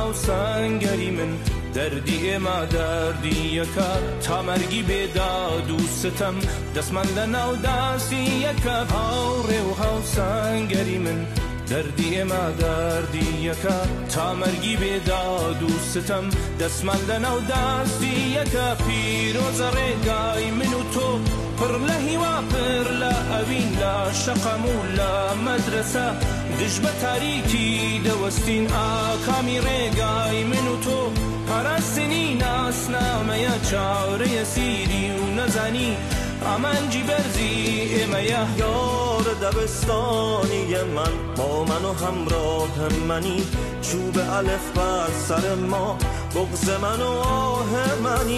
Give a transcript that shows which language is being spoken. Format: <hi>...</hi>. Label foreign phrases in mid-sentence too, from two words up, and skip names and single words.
<ckb>سنگری من دردی ئێمە دەردیەکە تا مەرگی بێداد و ستەم دەستمان لە ناو داسیەکە هاوڕێ و هاوسەنگەری من دەردی ئێمە دەردیەکە تا مەرگی بێداد و ستەم دەستمان لە ناو داسیەکە پیرۆزە ڕێگای من و تۆ پڕ لە هیوا پڕ لە ئەوین لە شەقەم و لە مەدرسە دژ بە تاریکی دەوەستین ئاکامی ڕێگای من و تۆ پاراستنی ناسنامەیە چاورەیە سیری و نەزانی ئامانجی بەرزی ئێمەیە</ckb> <fa>یار دبستانی من با من و همراه منی چوب الف بر سر ما بغض من و آه منی</fa>